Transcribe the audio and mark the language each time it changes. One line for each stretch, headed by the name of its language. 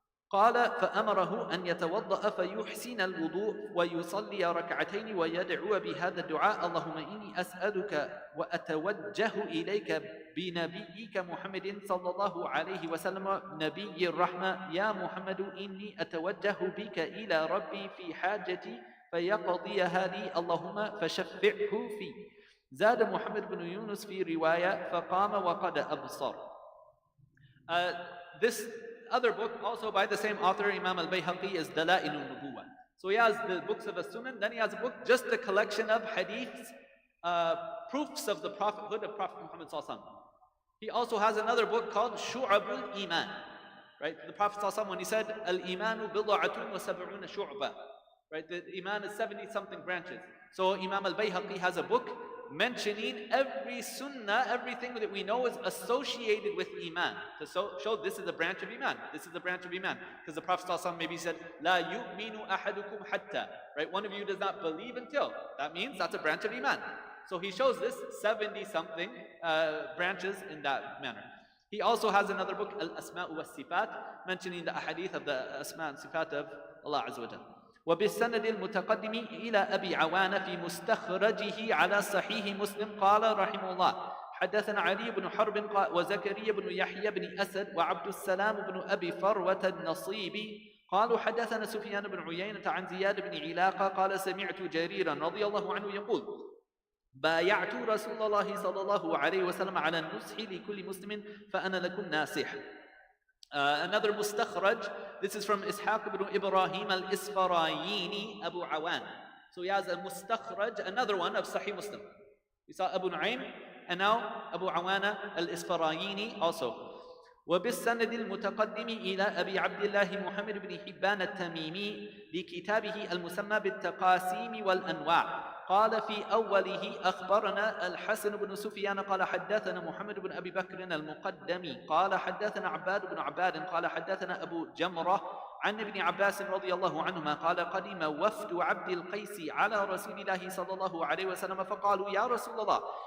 Arabic: قال فأمره أن يتوضأ فيحسن الوضوء ويصلي ركعتين ويدعو بهذا الدعاء اللهم إني أسألك وأتوجه إليك بنبيك محمد صلى الله عليه وسلم نبي الرحمة يا محمد إني أتوجه بك إلى ربي في حاجتي فيقضيها لي اللهم فشفعه في. زاد محمد بن يونس في رواية فقام وقد أبصر.
English: This other book, also by the same author, Imam al-Bayhaqi, is Dala'il al-Nubuwah. So he has the books of As-Sunan, then he has a book, just a collection of hadiths, proofs of the prophethood of Prophet Muhammad sallallahu alaihi wasallam. He also has another book called Shu'abul Iman. Right? The Prophet sallallahu alaihi wasallam, when he said,
Arabic: Al-Imanu bid'atun wa sab'una shu'ba.
English: Right? The Iman is 70 something branches. So Imam al-Bayhaqi has a book mentioning every sunnah, everything that we know is associated with Iman, to show this is a branch of Iman, this is a branch of Iman. Because the Prophet ﷺ maybe said,
Arabic: La yu'minu ahadukum hatta.
English: Right? One of you does not believe until. That means that's a branch of Iman. So he shows this 70 something branches in that manner. He also has another book, Al-Asma' wa Sifat, mentioning the ahadith of the Asma' and Sifat of Allah Azza wa Jal.
Arabic: وبالسند المتقدم إلى أبي عوانة في مستخرجه على صحيح مسلم قال رحمه الله حدثنا علي بن حرب وزكريا بن يحيى بن أسد وعبد السلام بن أبي فروة النصيبي قالوا حدثنا سفيان بن عيينة عن زياد بن علاقة قال سمعت جريرا رضي الله عنه يقول بايعت رسول الله صلى الله عليه وسلم على النصح لكل مسلم فأنا لكم ناصح.
English: Another mustakhraj, this is from Ishaq ibn Ibrahim al-Isfarayini Abu Awan. So he has a mustakhraj, another one of Sahih Muslim. We saw Abu Nu'aym and now Abu Awana al-Isfarayini also.
Arabic: وبالسند المتقدم إلى أبي عبد الله محمد بن حبان التميمي لكتابه المسمى بالتقاسيم والأنواع قال في أوله أخبرنا الحسن بن سفيان قال حدثنا محمد بن أبي بكر المقدمي قال حدثنا عباد بن عباد قال حدثنا أبو جمرة عن ابن عباس رضي الله عنهما قال قدم وفد عبد القيس على رسول الله صلى الله عليه وسلم فقالوا يا رسول الله